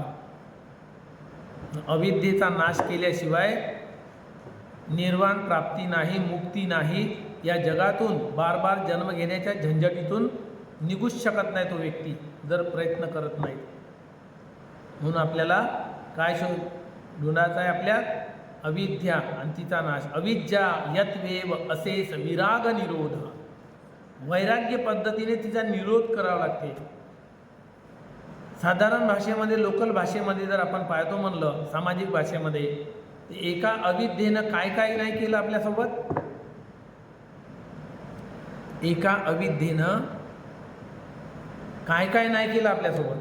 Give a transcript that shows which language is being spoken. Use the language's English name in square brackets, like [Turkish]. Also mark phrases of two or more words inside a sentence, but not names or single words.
[Marathi] अविद्येचा नाश केल्याशिवाय निर्वाण प्राप्ती नाही, मुक्ती नाही. या जगातून [Hindi] बार बार [Marathi] जन्म घेण्याच्या झंझटीतून निघूच शकत नाही तो व्यक्ती, जर प्रयत्न करत नाही. म्हणून आपल्याला काय ढूंढायचं आहे, आपल्या अविद्या आणि तिचा नाश. [Pali] अविद्या यत्वेव असेस विराग निरोध, [Marathi] वैराग्य पद्धतीने तिचा निरोध करावा लागते. साधारण भाषेमध्ये, लोकल भाषेमध्ये जर आपण पाहतो म्हणलं, सामाजिक भाषेमध्ये, एका अविद्येनं काय काय नाही केलं आपल्यासोबत. एका अविद्येनं काय काय नाही केलं आपल्यासोबत.